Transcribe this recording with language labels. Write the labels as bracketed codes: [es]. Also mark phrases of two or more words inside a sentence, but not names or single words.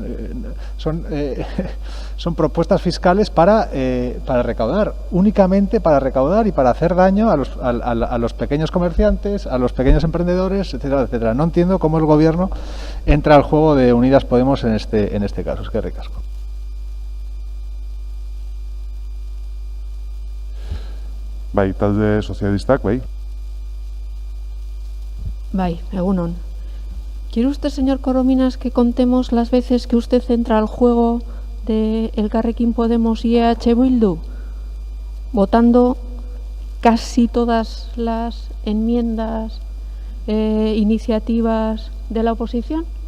[es] Son propuestas fiscales para recaudar, únicamente para recaudar y para hacer daño a los pequeños comerciantes, a los pequeños emprendedores, etcétera, etcétera. No entiendo cómo el Gobierno entra al juego de Unidas Podemos en este caso. [eu] Es que ricasco. Bai, talde sozialistak, bai. Bai, egunon. [es] ¿Quiere usted, señor Corominas, que contemos las veces que usted entra al juego de Elkarrekin Podemos y EH Bildu? Votando casi todas las enmiendas, iniciativas de la oposición.